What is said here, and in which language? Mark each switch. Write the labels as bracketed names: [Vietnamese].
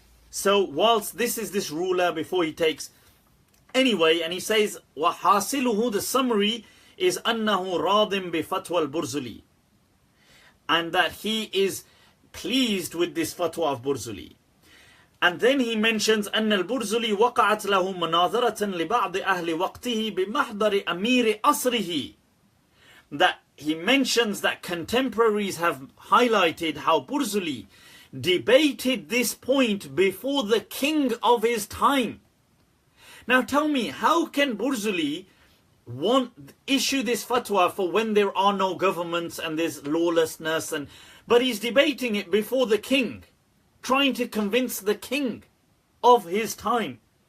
[English] So whilst this ruler before he takes, anyway, and he says [Arabic] وحاصله, [English] the summary is [Arabic] أنه راض بفتوى البرزلي, [English] and that he is pleased with this fatwa of Burzuli. And then he mentions [Arabic] أن البرزلي وقعت له مناظرة لبعض أهل وقته بمحضر أمير أصره. [English] That he mentions that contemporaries have highlighted how Burzuli debated this point before the king of his time. Now tell me, how can Burzuli issue this fatwa for when there are no governments and there's lawlessness, but he's debating it before the king, trying to convince the king of his time.